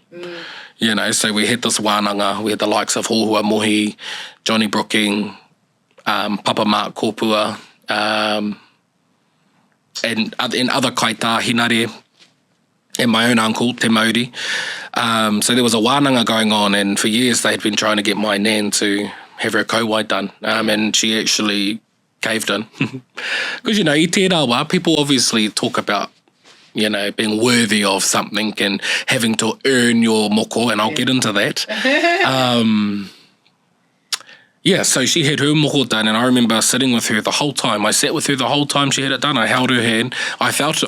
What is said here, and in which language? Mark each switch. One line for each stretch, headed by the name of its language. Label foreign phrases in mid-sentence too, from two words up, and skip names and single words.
English: So we had this wānanga. We had the likes of Hohua Mohi, Johnny Brooking, Papa Mark Kōpua, and other kaita, Hinare, and my own uncle, Te Mauri. So there was a wānanga going on, and for years they had been trying to get my nan to have her kauai done. And she actually caved in. Because,
Māori: i te rawa,
English: people obviously talk about, being worthy of something and having to earn your moko, and I'll get into that. So she had her moko done, and I remember sitting with her the whole time. I sat with her the whole time she had it done. I held her hand. I felt it.